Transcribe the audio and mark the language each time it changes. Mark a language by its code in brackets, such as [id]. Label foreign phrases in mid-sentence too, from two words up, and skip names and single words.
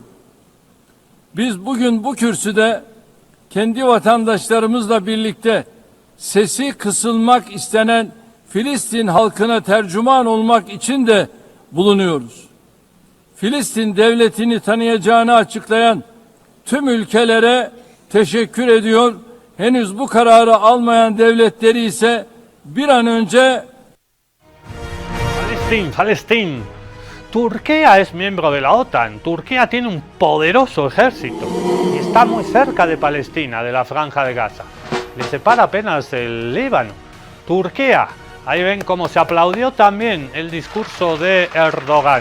[tr] Biz bugün bu kürsüde kendi vatandaşlarımızla birlikte sesi kısılmak istenen Filistin halkına tercüman olmak için de bulunuyoruz. Filistin devletini tanıyacağını açıklayan tüm ülkelere teşekkür ediyor. Henüz bu kararı almayan devletleri ise bir an önce [es] Palestina. Turquía es miembro de la OTAN. Turquía tiene un poderoso ejército y está muy cerca de Palestina, de la Franja de Gaza. Le separa apenas el Líbano. Turquía. Ahí ven cómo se aplaudió también el discurso de Erdogan.